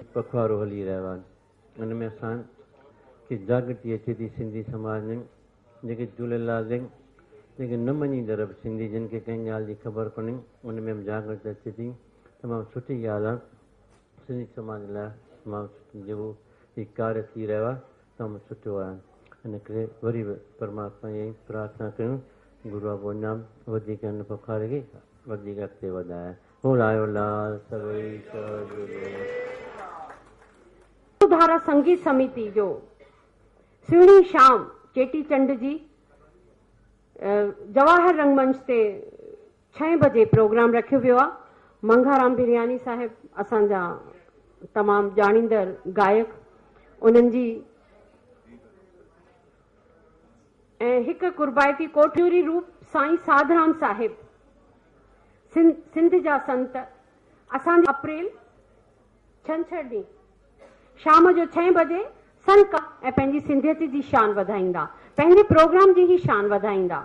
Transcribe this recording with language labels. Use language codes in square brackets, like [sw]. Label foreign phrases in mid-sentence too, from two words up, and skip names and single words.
[sd] पखवाड़ो हली रहियो आहे, हुन में असां खे जागृति अचे थी सिंधी समाज में, जेके झूलेलाल जेके न मञींदड़ सिंधी जिन खे कंहिं ॻाल्हि जी ख़बर कोन्हे, उन में जागृति अचे थी। तमामु सुठी ॻाल्हि आहे, सिंधी समाज लाइ तमामु जेको हीउ कार्य थी रहियो आहे तमामु सुठो आहे। इन करे वरी परमात्मा जी प्रार्थना कयूं, गुरू बाबो नाम वधीक हिन पखवाड़े खे वधीक अॻिते वधाए। हो लायो लाल सभई धारा संगीत समिति जो सुहिणी शाम चेटीचंड जी जवाहर रंगमंच ते 6 बजे प्रोग्राम रखियो वियो आहे। मंघाराम बिरयानी साहिब असांजा तमामु ॼाणींदड़ गायक, उन्हनि जी ऐं हिकु कुर्बायती कोठियूरी रूप साईं साधराम साहिब सिंध जा संत असांजे अप्रैल छंछरु ॾींहुं शाम जो 6 बजे संत ऐं पंहिंजी सिंधियत जी शान वधाईंदा, पंहिंजे प्रोग्राम जी ई शान वधाईंदा।